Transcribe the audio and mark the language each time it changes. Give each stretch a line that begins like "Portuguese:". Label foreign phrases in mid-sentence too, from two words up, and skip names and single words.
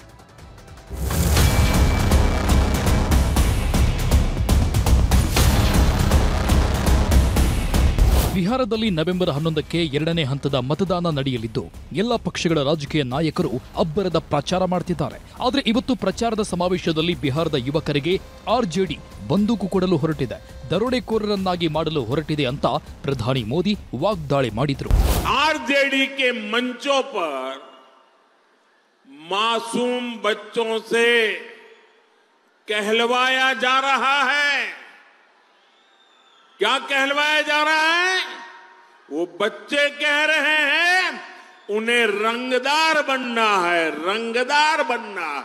Kannada: ಬಿಹಾರದಲ್ಲಿ ನವೆಂಬರ್ 11ಕ್ಕೆ 2ನೇ ಹಂತದ ಮತದಾನ ನಡೆಯಲಿದ್ದು ಎಲ್ಲ ಪಕ್ಷಗಳ ರಾಜಕೀಯ ನಾಯಕರು ಅಬ್ಬರದ ಪ್ರಚಾರ ಮಾಡ್ತಿದ್ದಾರೆ. ಆದರೆ ಇವತ್ತು ಪ್ರಚಾರದ ಸಮಾವೇಶದಲ್ಲಿ ಬಿಹಾರದ ಯುವಕರಿಗೆ RJD ಬಂದೂಕು ಕೊಡಲು ಹೊರಟಿದೆ, ದರೋಡೆಕೋರರನ್ನಾಗಿ ಮಾಡಲು ಹೊರಟಿದೆ ಅಂತ ಪ್ರಧಾನಿ ಮೋದಿ ವಾಗ್ದಾಳಿ ಮಾಡಿದ್ರು.
Hindi: RJD के मंचों पर मासूम बच्चों से कहलवाया जा रहा है. क्या कहलवाया जा रहा है? वो बच्चे कह रहे हैं उन्हें रंगदार बनना है, रंगदार बनना है.